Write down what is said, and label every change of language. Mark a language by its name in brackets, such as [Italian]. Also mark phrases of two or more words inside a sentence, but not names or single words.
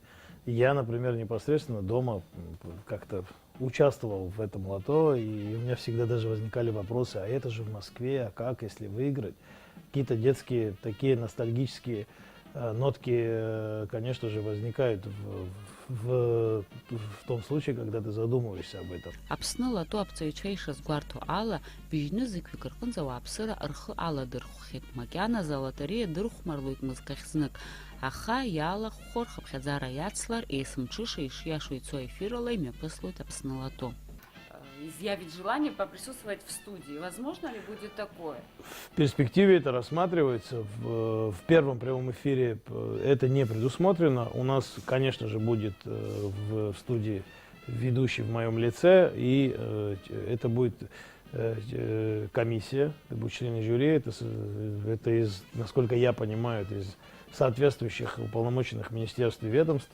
[Russian] Я, например, непосредственно дома как-то участвовал в этом лото, и у меня всегда даже возникали вопросы, а это же в Москве, а как, если выиграть? Какие-то детские такие ностальгические нотки, конечно же, возникают в том случае, когда ты задумываешься об этом. [Abkhazian] Аԥсны-Лото аԥҵаҩцәа ишазгәарҭо ала, быжьны зықьҩык рҟынӡа ауааԥсыра рхы аладырхәхьеит. Макьаназ алотереиа дырхәмарлоит мызкахь знык. Аха иалахәхәо рхыԥхьаӡара иацлар, еисымҽыша ишиашо ицо эфирала имҩаԥыслоит Аԥсны-Лото. [Russian] Изъявить желание поприсутствовать в студии. Возможно ли будет такое? В перспективе это рассматривается. В первом прямом эфире это не предусмотрено. У нас, конечно же, будет в студии ведущий в моем лице, и это будет комиссия, это будут члены жюри, это из, насколько я понимаю, это из соответствующих уполномоченных министерств и ведомств.